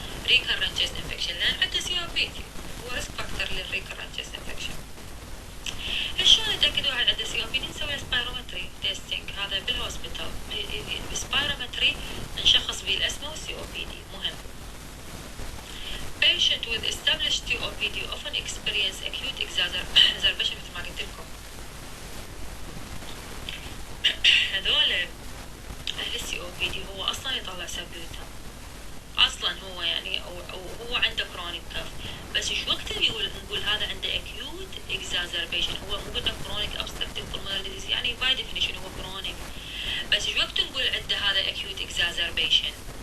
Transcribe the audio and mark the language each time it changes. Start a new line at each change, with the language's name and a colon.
English: recurrent chest infection
Arabic: لان عنده
English: C O P D هو risk factor للrecurrent chest infection.
Arabic: شلون نتاكدوا هل عنده سي او بي دي؟ نسوي سبايرومتري تيستينج هذا بالهوسبيتال بالسبايرومتري نشخص به الاسمه والسي او بي دي مهم.
English: patient with established COPD often experience acute exacerbation
Arabic: مثل ما قلت لكم. هذول أهل السي أو بي دي هو أصلا يطلع سبيوتم أصلا هو يعني أو هو عنده كرونيك كف بس شو وقت اللي نقول هذا عنده
English: acute exacerbation
Arabic: هو مو قلنا كرونيك
English: obstructive pulmonary disease
Arabic: يعني
English: by definition
Arabic: هو كرونيك بس شو وقت نقول عنده هذا acute exacerbation